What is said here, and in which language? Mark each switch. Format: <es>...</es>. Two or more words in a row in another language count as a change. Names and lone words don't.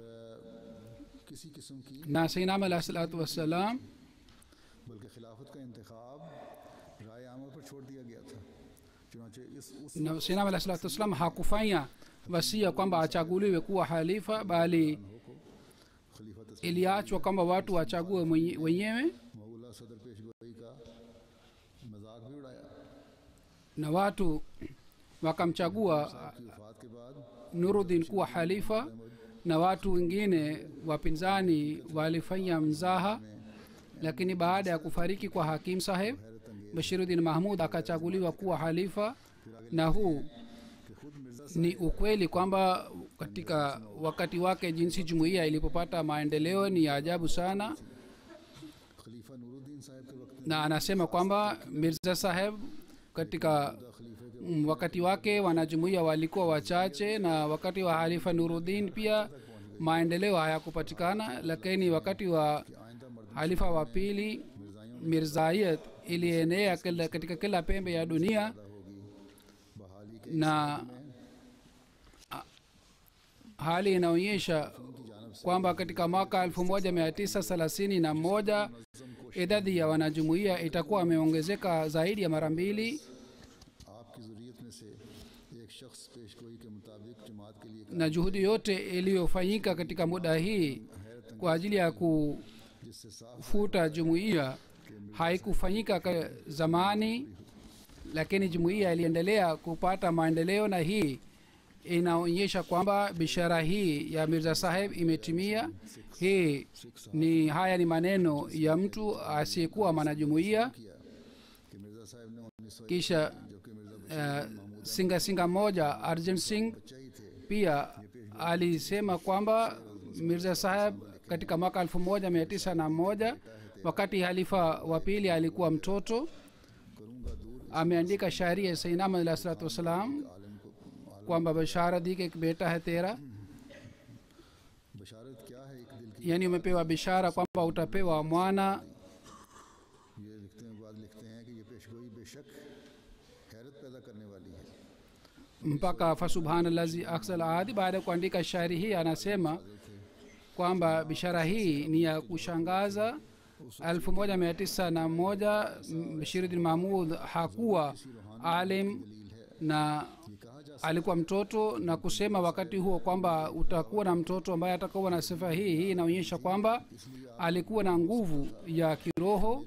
<ur>کسی قسم کی</ur> <sw>na</sw> <ar>سيدنا عليه الصلاة والسلام</ar> <ur>بلکہ خلافت کا انتخاب رائے عامہ پر چھوڑ دیا گیا تھا، چنانچہ اس</ur> <sw>na</sw> <ar>سيدنا عليه الصلاة والسلام</ar> <sw>hakufanya wasia kwamba achaguliwe kuwa halifa, bali</sw> <ur>خلیفہ تسلیم</ur> <sw>iliachwa kwamba watu wachague wenyewe,</sw> <ur>مولا صدر پیشگوئی کا مذاق بھی اڑایا.</ur> <sw>na watu wakamchagua</sw> <ur>کی وفات کے بعد</ur> <sw>Nuruddin kuwa halifa, na watu wengine wapinzani walifanya mzaha. Lakini baada ya kufariki kwa Hakim Saheb, Bashiruddin Mahmud akachaguliwa kuwa halifa, na huu ni ukweli kwamba katika wakati wake jinsi jumuiya ilipopata maendeleo ni ya ajabu sana.</sw> <ur>خلیفہ نورالدین صاحب کے وقت</ur> <sw>Na anasema kwamba Mirza Saheb katika wakati wake wanajumuiya walikuwa wachache, na wakati wa halifa Nuruddin pia maendeleo hayakupatikana, lakini wakati wa halifa wa pili Mirzayat ilienea katika kila pembe ya dunia,</sw> <ur>بحالی کے</ur> <sw>na hali inaonyesha kwamba katika mwaka 1931 idadi ya wanajumuiya itakuwa imeongezeka zaidi ya mara mbili,</sw> <ur>آپ کی ذریت میں سے ایک شخص پیشگوئی کے مطابق جماعت کے لیے</ur> <sw>na juhudi yote iliyofanyika katika muda hii kwa ajili ya</sw> <ur>جس سے صاف</ur> <sw>kufuta jumuiya haikufanyika zamani, lakini jumuiya iliendelea kupata maendeleo, na hii inaonyesha kwamba bishara hii ya Mirza Saheb imetimia. Haya ni maneno ya mtu asiyekuwa mwanajumuiya.</sw> <ur>کیا کہ مرزا صاحب نے 1900</ur> <sw>Kisha</sw> <ur>جبکہ مرزا</ur> <sw>singa moja Arjun Singh</sw> <ur>بچہ ہی تھے</ur> <sw>pia alisema kwamba Mirza Saheb katika mwaka 1901 wakati halifa wa pili alikuwa mtoto, ameandika shairi ya Sayyidina Ahmad</sw> <ar>عليه الصلاة والسلام</ar> <sw>kwamba</sw> <ur>بشارت دی کہ اک بیٹا ہے ترا, بشارت کیا ہے ایک دل کی</ur> <sw>yani umepewa bishara kwamba utapewa mwana.</sw> <ur>یہ لکھتے ہیں بعد لکھتے ہیں کہ یہ پیشگوئی بیشک حیرت پیدا کرنے والی ہے</ur> <ar>mpaka فسبحان الذي أخزى الأعادي.</ar> <sw>Baada ya kuandika shairi hii anasema kwamba bishara hii ni ya kushangaza. 1901 Bashiruddin Mahmud hakuwa alim na alikuwa mtoto, na kusema wakati huo kwamba utakuwa na mtoto ambaye atakuwa na sifa hii inaonyesha kwamba alikuwa na nguvu ya kiroho.</sw>